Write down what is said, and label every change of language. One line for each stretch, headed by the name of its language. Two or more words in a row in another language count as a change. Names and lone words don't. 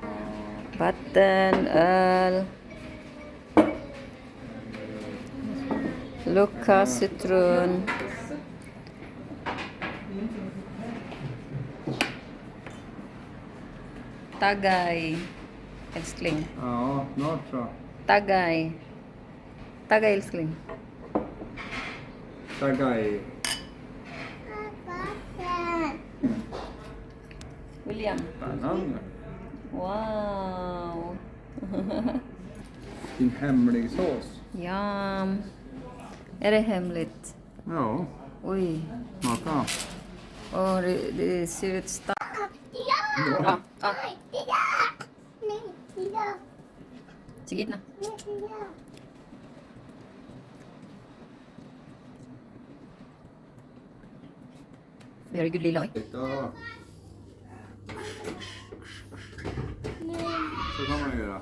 Swedish: Vattenöl. Lucca citron. Tagay. Älskling. Ja, snart så. Tagay. Tagay älskling. Tagay. William. Spännande. Wow. Din hemlig sås. Yum. Är det hemligt? Ja, Oj. smaka. Åh, det ser ut starkt.
Cebuano: Sige na.
English: Very good, Liloy.
Swedish: Ja. Så kan man göra.